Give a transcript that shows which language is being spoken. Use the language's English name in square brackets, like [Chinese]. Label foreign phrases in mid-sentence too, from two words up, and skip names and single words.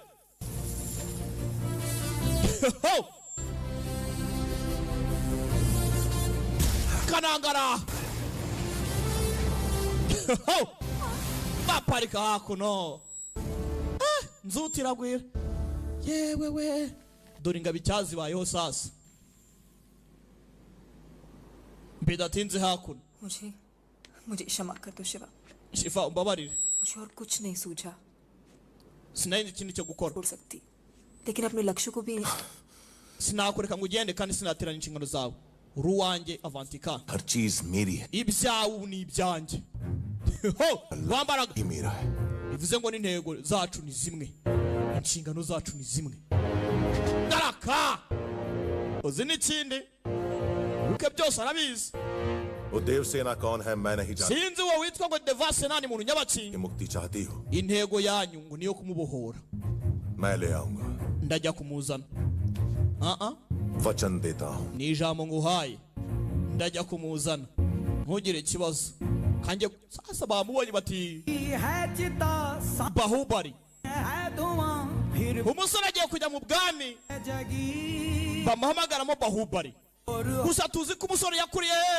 [Kinyarwanda] kanangara baparika hakuno nzutiragwira yewe we dore ingabo icyazibayeho sasa bidatinze hakuno [Hindi] मुझे क्षमा कर दो शिवा [Kinyarwanda] shifa umbabarire [Hindi] मुझे और कुछ नहीं सूझा [Kinyarwanda] sinari ikindi cyo gukora [Hindi] छोड़ सकती लेकिन अपने लक्ष्य को भी [Kinyarwanda] sinakureka ngo ugende kandi sinaterana inshingano zawe uruwanjye avantika [Hindi] हर चीज मेरी है [Kinyarwanda] ibyawe ni ibyanjye bambaraga bivuze ngo n'intego zacu ni zimwe inshingano zacu ni zimwe daraka uzi n'ikindi uke byose arabizi [Hindi] वो देवसेना कौन है मैं नहीं जानता [Kinyarwanda] sinzi wowe witwa ngo devasena ni muntu nyabaki [Hindi] ये मुक्ति चाहती हो [Kinyarwanda] intego yanyu ngo niyo kumubohora [Hindi] मैं ले आऊंगा [Kinyarwanda] ndajya kumuzana [Hindi] वचन देता हूं [Kinyarwanda] ni ijambo nguhaye ndajya kumuzana ntugire ikibazo kanjye sasa bamubonye bati bahubari umusore agiye kujya mu bwami bamuhamagaramo bahubari gusa tuzi ko umusore yakuriye